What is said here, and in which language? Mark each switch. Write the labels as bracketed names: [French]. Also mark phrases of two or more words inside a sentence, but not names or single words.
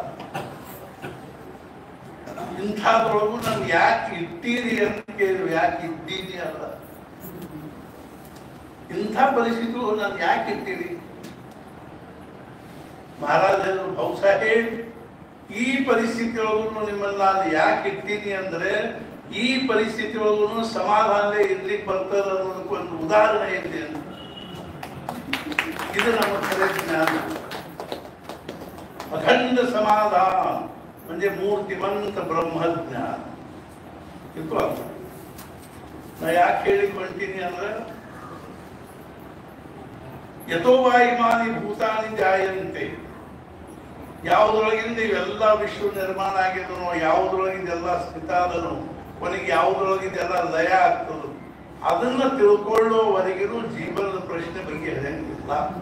[Kannada] ಇಂಥದ್ರೊಳಗೂ ನಮ್ಗೆ ಯಾಕೆ ಇಟ್ಟೀರಿ ಅಂತ ಕೇಳಿದ್ರು ಯಾಕೆ ಇದ್ದೀನಿ ಅಲ್ಲ ಇಂಥ ಪರಿಸ್ಥಿತಿ ನಾನು ಯಾಕೆ ಇಟ್ಟಿರಿ ಮಹಾರಾಜರು ಭಾವುಸಾಹೇಬ್ ಈ ಪರಿಸ್ಥಿತಿ ಒಳಗೂ ನಿಮ್ಮನ್ನ ನಾನು ಯಾಕೆ ಇಟ್ಟೀನಿ ಅಂದ್ರೆ ಈ ಪರಿಸ್ಥಿತಿ ಒಳಗೂ ಸಮಾಧಾನವೇ ಇರ್ಲಿಕ್ಕೆ ಬರ್ತದ ಅನ್ನೋದಕ್ಕೆ ಒಂದು ಉದಾಹರಣೆ ಇದೆ ಅಂತ ಇದು ನಮ್ಮ [Marathi] खरे ज्ञान अखंड समाधान म्हणजे मूर्तिमंत ब्रह्मज्ञान [Kannada] ಇದು ನಾ ಯಾಕೆ ಹೇಳಿಕೊಂತೀನಿ ಅಂದ್ರೆ [Sanskrit] ಯಥೋ ವಾ ಇಮಾನಿ ಭೂತಾನಿ ಜಾಯಂತೆ [Kannada] ಯಾವುದರೊಳಗಿಂದ ಇವೆಲ್ಲ ವಿಶ್ವ ನಿರ್ಮಾಣ ಆಗಿದನೋ ಯಾವುದರೊಳಗಿಂದ ಎಲ್ಲ ಸ್ಥಿತ ಆದನೋ ಕೊನೆಗೆ ಯಾವುದರೊಳಗಿಂದೆಲ್ಲ ಲಯ ಆಗ್ತದೋ ಅದನ್ನ ತಿಳ್ಕೊಳ್ಳೋವರೆಗೂ ಜೀವನದ ಪ್ರಶ್ನೆ ಬಗ್ಗೆ ಹೇಳಂಗಿಲ್ಲ